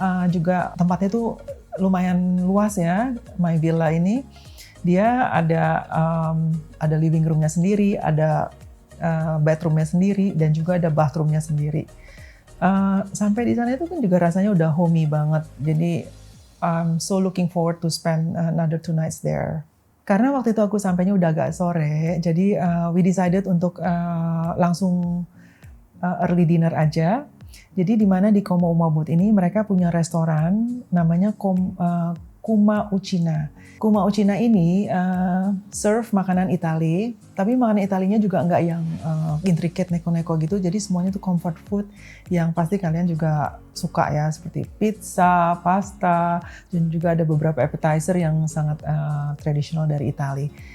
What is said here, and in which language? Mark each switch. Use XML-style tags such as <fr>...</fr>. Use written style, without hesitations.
<id>Juga tempatnya itu lumayan luas ya,</id> <en>my villa</en> <id>ini. Dia ada living room-nya sendiri, ada bedroom-nya sendiri, dan juga ada bathroom-nya sendiri. Sampai di sana itu kan juga rasanya udah homey banget.</id> <en>Jadi I'm so looking forward to spend another 2 nights there.</en> <id>Karena waktu itu aku sampainya udah agak sore, jadi</id> <en>we decided</en> <id>untuk langsung early dinner aja. Jadi di mana di Komo Uma Ubud ini mereka punya restoran namanya Kuma Ucina. Kuma Ucina ini serve makanan Itali, tapi makanan Italinya juga nggak yang intricate neko-neko gitu, jadi semuanya tuh comfort food yang pasti kalian juga suka ya, seperti pizza, pasta, dan juga ada beberapa appetizer yang sangat tradisional dari Itali.</id>